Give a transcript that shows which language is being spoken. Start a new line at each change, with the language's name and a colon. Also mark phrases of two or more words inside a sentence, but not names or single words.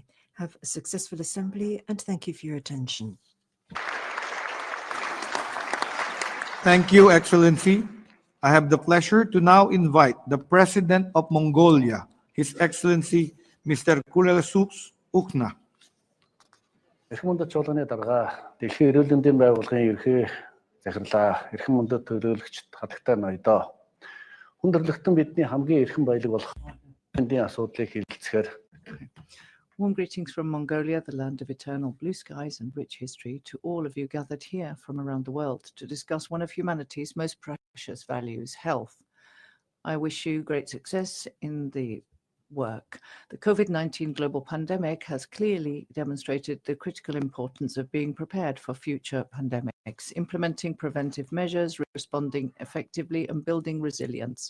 English: Have a successful assembly, and thank you for your attention. Thank you, Excellency. I have the pleasure to now invite the President of Mongolia, His Excellency Mr. Kurelsuks Ukna.
Mongolian: Эрхэм мөндөд чуулганы дарга Дэлхийн эрүүл мэндийн байгууллагын ерхий захирлаа, эрхэм мөндөд төлөөлөгчд, хатагтай ноёдоо. Хүндрэлтэн бидний хамгийн эрхэм баялаг болох мэндийн асуудлыг хэлэлцэхээр
English: Warm greetings from Mongolia, the land of eternal blue skies and rich history, to all of you gathered here from around the world to discuss one of humanity's most precious values, health. I wish you great success in the work. The COVID-19 global pandemic has clearly demonstrated the critical importance of being prepared for future pandemics, implementing preventive measures, responding effectively, and building resilience.